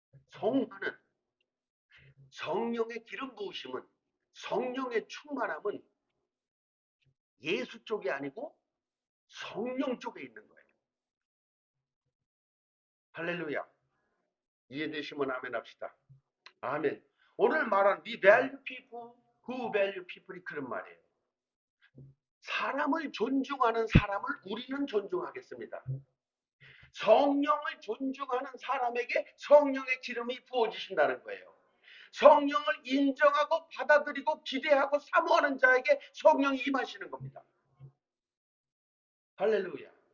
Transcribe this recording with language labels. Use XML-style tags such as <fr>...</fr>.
<ko>성화는, 성령의 기름 부으심은, 성령의 충만함은 예수 쪽이 아니고 성령 쪽에 있는 거예요. 할렐루야. 이해되시면 아멘 합시다. 아멘. 오늘 말한</ko> <en>we value people who value people이</en> <ko>그런 말이에요. 사람을 존중하는 사람을 우리는 존중하겠습니다. 성령을 존중하는 사람에게 성령의 기름이 부어지신다는 거예요. 성령을 인정하고 받아들이고 기대하고 사모하는 자에게 성령이 임하시는 겁니다. 할렐루야.</ko>